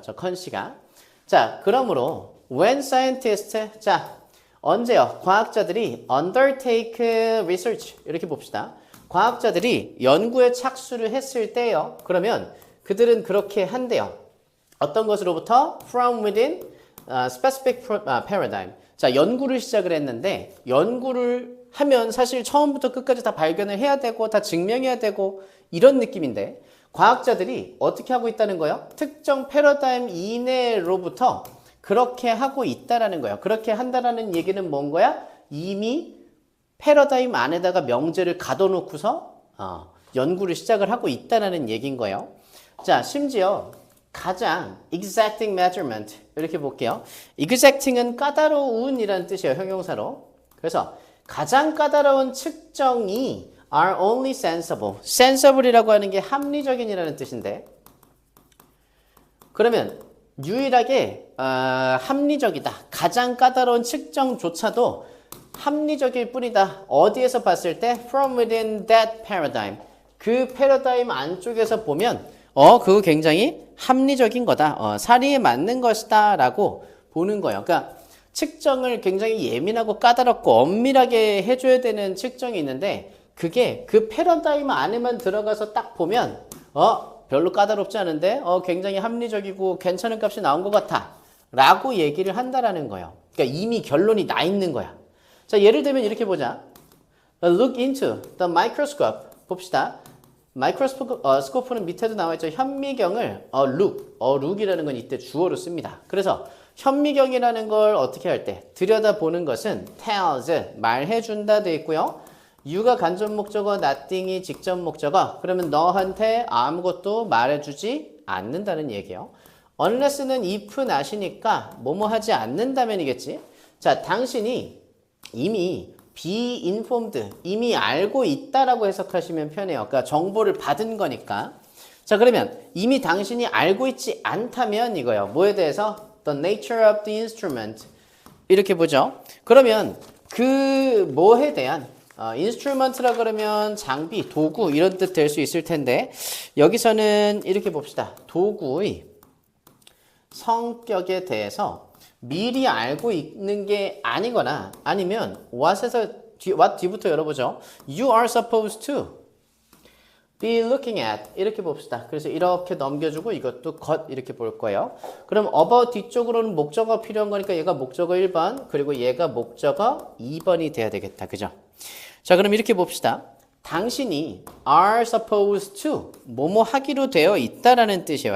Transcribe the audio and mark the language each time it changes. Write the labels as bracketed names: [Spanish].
[Korean] 저 컨씨가. 자, 그러므로 [English] when scientists [Korean] 자 언제요? 과학자들이 [English] undertake research [Korean] 이렇게 봅시다. 과학자들이 연구에 착수를 했을 때요. 그러면 그들은 그렇게 한대요. 어떤 것으로부터? [English] From within specific paradigm. [Korean] 자, 연구를 시작을 했는데 연구를 하면 사실 처음부터 끝까지 다 발견을 해야 되고 다 증명해야 되고 이런 느낌인데 과학자들이 어떻게 하고 있다는 거예요? 특정 패러다임 이내로부터 그렇게 하고 있다라는 거예요. 그렇게 한다라는 얘기는 뭔 거야? 이미 패러다임 안에다가 명제를 가둬놓고서 연구를 시작을 하고 있다는 얘기인 거예요. 자, 심지어 가장 [English] exacting measurement [Korean] 이렇게 볼게요. exacting은 까다로운이라는 뜻이에요. 형용사로. 그래서 가장 까다로운 측정이 [English] are only sensible. [Korean] sensible이라고 하는 게 합리적인이라는 뜻인데 그러면 유일하게 합리적이다. 가장 까다로운 측정조차도 합리적일 뿐이다. 어디에서 봤을 때? [English] From within that paradigm. [Korean] 그 패러다임 안쪽에서 보면 그거 굉장히 합리적인 거다. 사리에 맞는 것이다 라고 보는 거예요. 그러니까 측정을 굉장히 예민하고 까다롭고 엄밀하게 해줘야 되는 측정이 있는데 그게 그 패러다임 안에만 들어가서 딱 보면 별로 까다롭지 않은데 굉장히 합리적이고 괜찮은 값이 나온 것 같아 라고 얘기를 한다라는 거예요. 그러니까 이미 결론이 나 있는 거야. 자, 예를 들면 이렇게 보자. [English] Look into the microscope. [Korean] 봅시다. 마이크로스코프는 밑에도 나와 있죠. 현미경을 look이라는 건 이때 주어로 씁니다. 그래서 현미경이라는 걸 어떻게 할 때 들여다보는 것은 tells 말해준다 돼 있고요. you가 간접 목적어, nothing이 직접 목적어. 그러면 너한테 아무것도 말해주지 않는다는 얘기예요. unless는 if not이니까 뭐뭐 하지 않는다면이겠지. 자, 당신이 이미 [English] be informed, [Korean] 이미 알고 있다라고 해석하시면 편해요. 그러니까 정보를 받은 거니까. 자, 그러면 이미 당신이 알고 있지 않다면 이거예요. 뭐에 대해서? [English] The nature of the instrument. [Korean] 이렇게 보죠. 그러면 그 뭐에 대한 instrument라 그러면 장비, 도구 이런 뜻 될 수 있을 텐데 여기서는 이렇게 봅시다. 도구의 성격에 대해서 미리 알고 있는 게 아니거나 아니면 what에서 what 뒤부터 열어보죠. [English] You are supposed to be looking at 이렇게 봅시다. [Korean] 그래서 이렇게 넘겨주고 이것도 got 이렇게 볼 거예요. 그럼 about 뒤쪽으로는 목적어가 필요한 거니까 얘가 목적어 1번 그리고 얘가 목적어 2번이 돼야 되겠다. 그죠? 자, 그럼 이렇게 봅시다. 당신이 [English] are supposed to [Korean] 뭐뭐 하기로 되어 있다라는 뜻이에요.